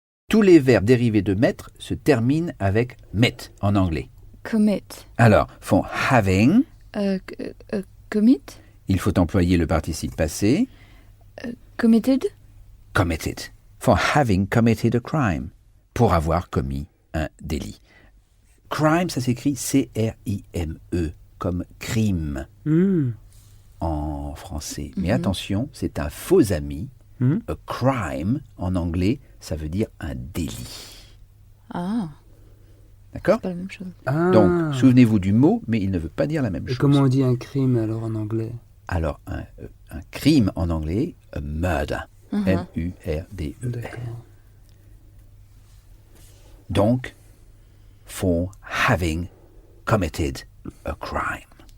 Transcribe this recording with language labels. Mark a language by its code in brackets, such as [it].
[fr] Tous les verbes dérivés de mettre se terminent avec met en anglais. [en] Commit. Alors, for having, Commit. [fr] il faut employer le participe passé. [en] Committed. Committed. For having committed a crime. [fr] Pour avoir commis un délit. Crime, ça s'écrit C-R-I-M-E, comme crime en français. Mais attention, c'est un faux ami. A crime, en anglais, ça veut dire un délit. Ah. D'accord? C'est pas la même chose. Ah. Donc, souvenez-vous du mot, mais il ne veut pas dire la même Et chose. comment on dit un crime alors en anglais? Alors, un crime en anglais, a murder. [en] M-U-R-D-E-R. [fr] D'accord. [en] Donc, for having committed a crime.